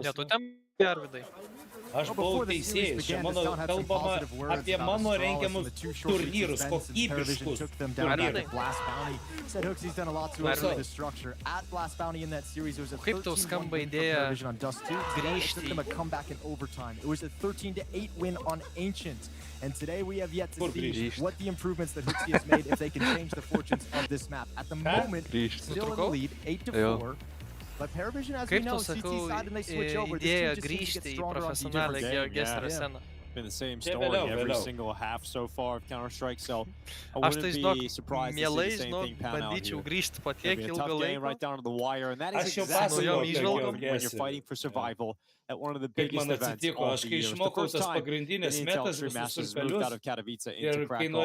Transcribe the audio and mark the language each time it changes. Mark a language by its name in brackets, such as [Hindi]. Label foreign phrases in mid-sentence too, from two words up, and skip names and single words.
[Lithuanian] Ne, tu ten Arvidai. Aš buvau teisėjas, čia mano kalbama apie mano rengiamus turnyrus, kokybiškus turnyrus. Kaip tau skamba idėja grįžti? [English] And today we have yet to see what the improvements that Huxi has made if they can change the fortunes of this map. At the moment, still in the lead, 8-4. But Paravision, as we know, CT side and they switch over. This team just seems to get stronger on [Lithuanian] profesionalią sceną. [English] Been the same story every single half so far of Counter-Strike, so I wouldn't be surprised to see the same thing pan out here. It'll be a tough game right down to the wire, and that is exactly what you welcome when you're fighting for survival at one of the biggest events of the year. It's the first time the Intel Extreme Masters moved out of Katowice into Krakow.